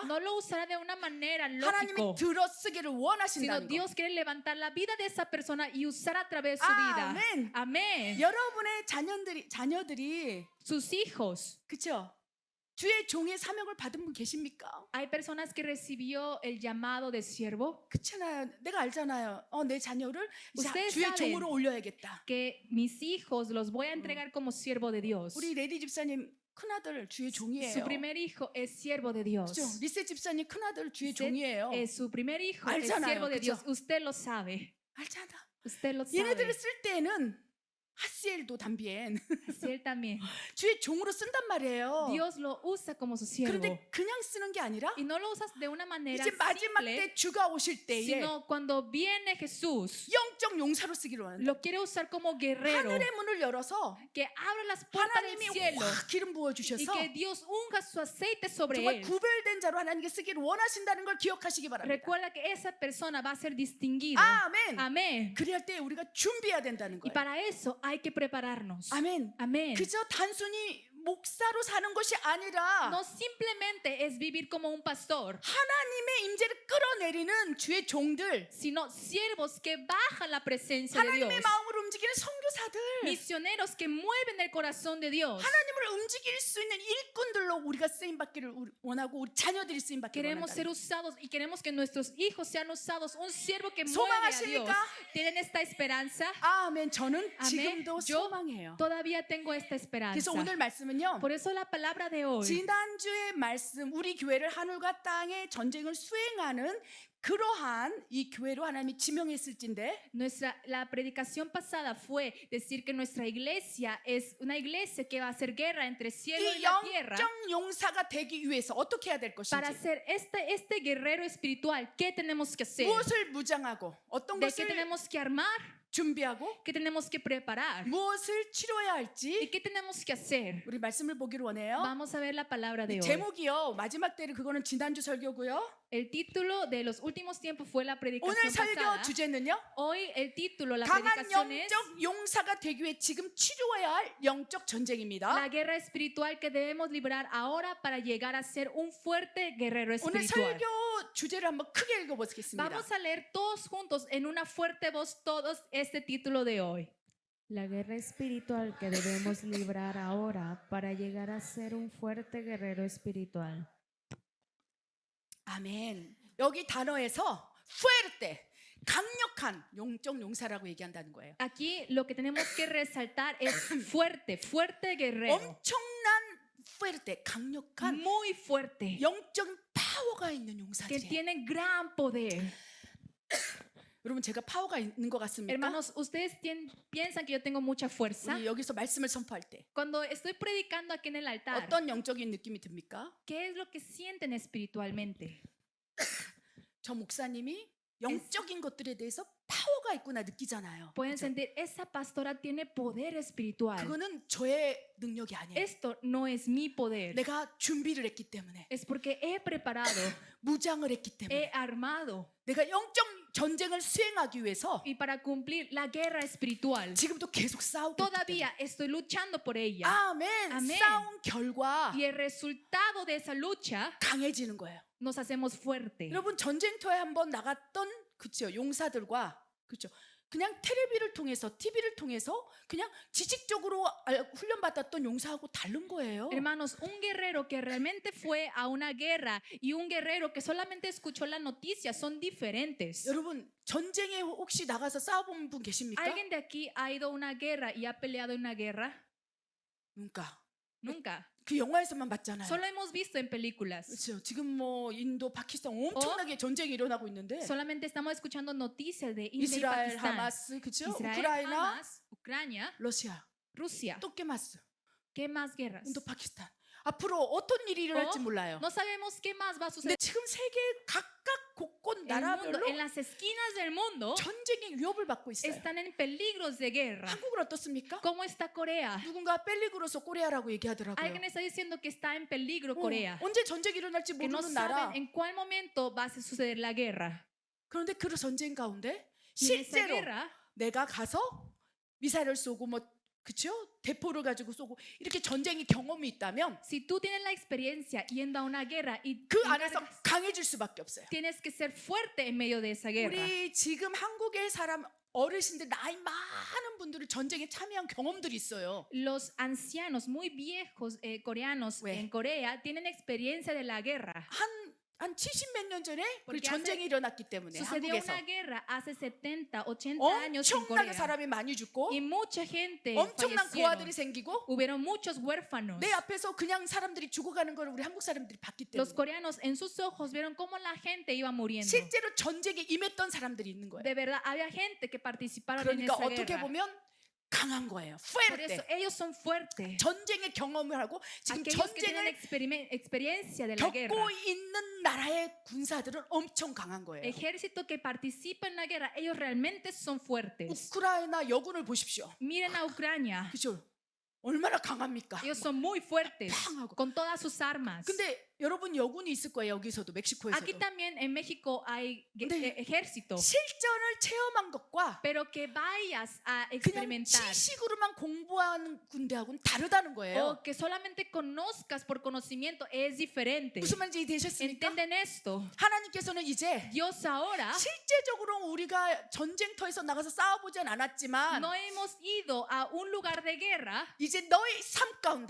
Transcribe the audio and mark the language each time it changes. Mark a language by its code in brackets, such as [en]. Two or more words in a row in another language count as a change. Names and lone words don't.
[es] No lo usará de una manera [ko] 하나님이 [es] lógico, [ko] 들어 쓰기를 [es] sino [ko] 원하신다는 거. [es] Dios quiere levantar la vida de esa persona y usar a través de su vida. [ko] 아멘. [es] Amén. [ko] 여러분의 자녀들이 [es] Sus hijos. [ko] 그렇죠? 주의 종의 사명을 받은 분 계십니까? [es] Hay personas que recibió el llamado de siervo, [ko] 그렇잖아요. 내가 알잖아요. 내 자녀를 이제 [es] Ustedes [ko] 주의 [es] saben. [ko] 종으로 올려야겠다. [es] que mis hijos los voy a entregar como siervo de Dios. [ko] 우리 레디 집사님 큰아들 주의 종이에요. [es] Su primer hijo es siervo de Dios. [ko] 그렇죠? 리세 집사님 큰아들 주의 [es] Usted [ko] 종이에요. [es] Su primer hijo es [ko] 알잖아요, [es] siervo de [ko] 그쵸? [es] Dios. Usted lo sabe. [ko] 알잖아. [es] Usted lo [ko] 얘네들을 [es] sabe. [ko] 쓸 때는 [es] así él también Así él también. [ko] 주의 종으로 쓴단 말이에요. [es] Dios lo usa como su siervo. [ko] 그런데 그냥 쓰는 게 아니라 [es] Y no lo usas de una manera [ko] 이제 마지막 [es] simple, [ko] 때 주가 오실 때에 [es] sino cuando viene Jesús, [ko] 영적 용사로 쓰기로 하는 [es] lo quiere usar como guerrero, [ko] 하늘의 문을 열어서 [es] que abra las puertas del [ko] 하나님이 [es] cielo [ko] 확 기름 부어 [es] y [ko] 주셔서 [es] que Dios unja su aceite sobre [ko] 정말 [es] él. [ko] 구별된 자로 하나님께 쓰기를 원하신다는 걸 기억하시기 바랍니다. [es] Recuerda que esa persona va a ser distinguida. [ko] 아멘. [es] Amén. [ko] 그래야 때 우리가 준비해야 된다는 [es] Y [ko] 거예요. [es] para eso hay que prepararnos. [ko] 아멘. [es] Amén. [ko] 그저 단순히 목사로 사는 것이 아니라 [es] No simplemente es vivir como un pastor, [ko] 하나님의 임재를 끌어내리는 주의 종들, [es] sino siervos que bajan la presencia de Dios. [ko] 하나님의 마음을 움직이는 선교사들, [es] Misioneros que mueven el corazón de Dios. [ko] 하나님을 움직일 수 있는 일꾼들로 우리가 쓰임 받기를 원하고 우리 자녀들이 쓰임 받기를 [es] Queremos ser [ko] 원한다. [es] usados y queremos que nuestros hijos sean usados. Un siervo que mueve a Dios. [ko] 소망하십니까? [es] ¿Tienen esta esperanza? [ko] 아멘. 저는 아멘. 지금도 [es] Yo [ko] 소망해요. [es] Todavía tengo esta esperanza. [ko] 그래서 오늘 말씀은요. [es] Por eso la palabra de hoy. [ko] 지난주의 말씀, 우리 교회를 하늘과 땅의 전쟁을 수행하는 그러한 이 교회로 하나님이 지명했을진데 [es] La predicación pasada fue decir que nuestra iglesia es una iglesia que va a hacer guerra entre cielo y [ko] 이 [es] la tierra. [ko] 영적 용사가 되기 위해서 어떻게 해야 될 [es] Para [ko] 것인지, [es] ser este guerrero espiritual, ¿qué tenemos que hacer? [ko] 무엇을 무장하고 어떤 [es] ¿De qué [ko] 것을 [es] tenemos que armar? [ko] 준비하고 [es] ¿Qué tenemos que preparar? [ko] 무엇을 치료해야 [es] ¿Y [ko] 할지 [es] qué tenemos que hacer? [ko] 우리 말씀을 보기를 원해요. [es] Vamos a ver la palabra de hoy. [ko] 제목이요. 마지막 때를 그거는 지난주 설교고요. [es] El título de los últimos tiempos fue la [ko] 오늘 [es] predicación [ko] 설교 [es] pasada. [ko] 주제는요. [es] Hoy el título, la [ko] 강한 [es] predicación es [ko] 영적 용사가 되기 위해 지금 치료해야 할 영적 전쟁입니다. [es] la guerra espiritual que debemos librar ahora para llegar a ser un fuerte guerrero [ko] 오늘 [es] espiritual. [ko] 설교 주제를 한번 크게 읽어보겠습니다. [es] Vamos a leer todos juntos en una fuerte voz todos este título de hoy. La guerra espiritual que debemos librar ahora para llegar a ser un fuerte guerrero espiritual. [ko] 아멘. 여기 단어에서 fuerte, 강력한 영적 용사라고 얘기한다는 거예요. [es] Aquí lo que tenemos que resaltar es fuerte, fuerte guerrero. [ko] 엄청난 fuerte, 강력한 [es] Muy fuerte. [ko] 영적 파워가 있는 [es] Que [ko] 용사들이에요. [es] tiene gran poder. [ko] 여러분 제가 파워가 있는 것 같습니까? [es] Hermanos, ¿ustedes piensan que yo tengo mucha fuerza? [ko] 우리 여기서 말씀을 선포할 때 [es] Cuando estoy predicando aquí en el altar, [ko] 어떤 영적인 느낌이 듭니까? [es] ¿qué es lo que sienten espiritualmente? [ko] 저 목사님이 영적인 것들에 대해서 파워가 있구나 느끼잖아요. [es] pueden [ko] 그죠? [es] sentir, esa pastora tiene poder espiritual. [ko] 그거는 저의 능력이 아니에요. [es] Esto no es mi poder. [ko] 내가 준비를 했기 때문에, [es] Es porque he preparado, [ko] 무장을 했기 때문에, [es] he armado. [ko] 내가 영적 전쟁을 수행하기 위해서 [es] Y para cumplir la guerra espiritual, [ko] 지금도 계속 싸우고 있기 때문에. [es] todavía estoy luchando por ella. [ko] 아멘. 아멘. 싸운 결과 [es] Y el resultado de esa lucha [ko] 강해지는 거예요. [es] nos hacemos fuertes. [ko] 여러분 전쟁터에 한번 나갔던 그쵸 용사들과 그쵸 그냥 텔레비를 통해서 TV를 통해서 그냥 지식적으로 훈련받았던 용사하고 다른 거예요. [es] Hermanos, un guerrero que realmente fue a una guerra y un guerrero que solamente escuchó las noticias son diferentes. [ko] 여러분 전쟁에 혹시 나가서 싸워본 분 계십니까? [es] ¿Alguien de aquí ha ido a una guerra y ha peleado en una guerra? [ko] 그러니까 [es] Nunca. [ko] 그 영화에서만 봤잖아요. [es] Solo hemos visto en películas. [ko] 그렇죠. 지금 뭐 인도, 파키스탄 엄청나게 전쟁이 일어나고 있는데 [es] Solamente estamos escuchando noticias de India y [ko] 이스라엘, [es] Pakistán. [ko] 하마스, 그렇죠? [es] Israel, [ko] 우크라이나, [es] Hamas, Ucrania, [ko] 러시아, [es] Rusia. [ko] 또 게마스, [es] ¿Qué más guerras? [ko] 인도, 파키스탄. 앞으로 어떤 일이 일어날지 몰라요. [es] No sabemos qué más va a [ko] 근데 [es] suceder. [ko] 지금 세계 각각 곳곳 [es] El mundo, [ko] 나라별로 [es] en las esquinas del mundo [ko] 전쟁의 위협을 받고 있어요. [es] están en peligros de guerra. [ko] 한국은 어떻습니까? [es] ¿Cómo está Corea? [ko] 누군가 펠리그로서 코리아라고 얘기하더라고요. [es] Alguien está diciendo que está en peligro Corea. [ko] 언제 전쟁이 일어날지 [es] Que no [ko] 모르는 나라. [es] saben en cuál momento va a suceder la guerra. [ko] 그런데 그 전쟁 가운데 [es] Y en esa [ko] 실제로 [es] guerra, [ko] 내가 가서 미사일을 쏘고 뭐 그쵸? 대포를 가지고 쏘고 이렇게 전쟁이 경험이 있다면 [es] si tú tienes la experiencia yendo a una guerra y [ko] 그 안에서 [es] encargas- [ko] 강해질 수밖에 없어요. [es] tienes que ser fuerte en medio de esa guerra. [ko] 우리 지금 한국의 사람 어르신들 나이 많은 분들은 전쟁에 참여한 경험들이 있어요. [es] Los ancianos muy viejos coreanos [ko] 왜? [es] en Corea tienen experiencia de la guerra. [ko] 한 70 몇 년 전에 그 [es] porque [ko] 전쟁이 일어났기 때문에 [es] Sucedió [ko] 한국에서 [es] una guerra hace 70, 80 años en [ko] 엄청나게 [es] Corea. [ko] 사람이 많이 죽고 [es] Y mucha gente [ko] 엄청난 [es] fallecieron. [ko] 고아들이 생기고 [es] Hubieron muchos huérfanos. [ko] 내 앞에서 그냥 사람들이 죽어가는 걸 우리 한국 사람들이 봤기 [es] Los [ko] 때문에 [es] coreanos en sus ojos vieron cómo la gente iba muriendo. [ko] 실제로 전쟁에 임했던 사람들이 있는 거예요. [es] De verdad, había gente que participaron en [ko] 그러니까 [es] esa [ko] 어떻게 [es] guerra. [ko] 보면 강한 거예요. [es] Por eso fuerte. ellos son fuertes. [ko] 전쟁의 경험을 하고 지금 [es] Aquellos que tienen [ko] 전쟁을 [es] experiencia de la guerra. [ko] 겪고 있는 나라의 군사들은 엄청 강한 거예요. [es] Ejército que participa en la guerra, ellos realmente son fuertes. [ko] 우크라이나 여군을 보십시오. [es] Miren a Ucrania. [ko] 그죠? 얼마나 강합니까? [es] Ellos son muy fuertes [ko] 팡하고. [es] con todas sus armas. [ko] 근데 여러분 여군이 있을 거예요. 여기서도 멕시코에서도. [es] Aquí también en México hay [ko] 근데 [es] ejército. [ko] 실전을 체험한 것과 [es] Pero que vayas a [ko] 그냥 [es] experimentar [ko] 지식으로만 공부하는 군대하고는 다르다는 거예요. [es] o que solamente conozcas por conocimiento es diferente. [ko] 무슨 말인지 되셨습니까? [es] ¿Entienden esto? [ko] 하나님께서는 이제 [es] Dios ahora [ko] 실제적으로 우리가 전쟁터에서 나가서 싸워보진 않았지만 [es] no hemos ido a un lugar de guerra, [ko] 이제 너의 삶 가운데